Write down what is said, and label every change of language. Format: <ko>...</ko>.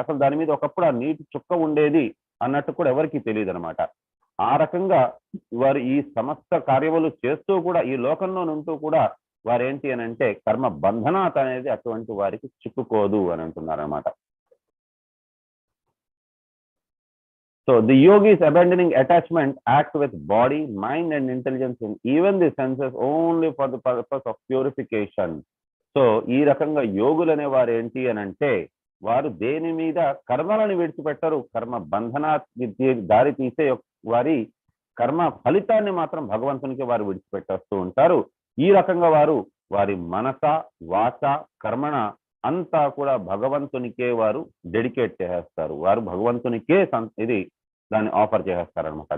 <te>అసలు దాని మీద ఒకప్పుడు ఆ నీటి చుక్క ఉండేది అన్నట్టు కూడా ఎవరికి తెలియదు అనమాట. ఆ రకంగా వారు ఈ సమస్త కార్యములు చేస్తూ కూడా ఈ లోకంలో ఉంటూ కూడా వారేంటి అని అంటే కర్మ బంధనాత అనేది అటువంటి వారికి చిక్కుకోదు అని అంటున్నారు అనమాట.</te> <en>So the yogis abandoning attachment act with body, mind and intelligence and even the senses only for the purpose of purification.</en> <te>So ఈ రకంగా యోగులు అనే వారు ఏంటి అని అంటే వారు దేని మీద కర్మలను విడిచిపెట్టరు, కర్మ బంధనా దారి తీసే వారి కర్మ ఫలితాన్ని మాత్రం భగవంతునికి వారు విడిచిపెట్టేస్తూ ఉంటారు. ఈ రకంగా వారు వారి మనస వాచ కర్మణ అంతా కూడా భగవంతునికే వారు డెడికేట్ చేసేస్తారు, వారు భగవంతునికే ఇది దాన్ని ఆఫర్ చేసేస్తారనమాట.</te>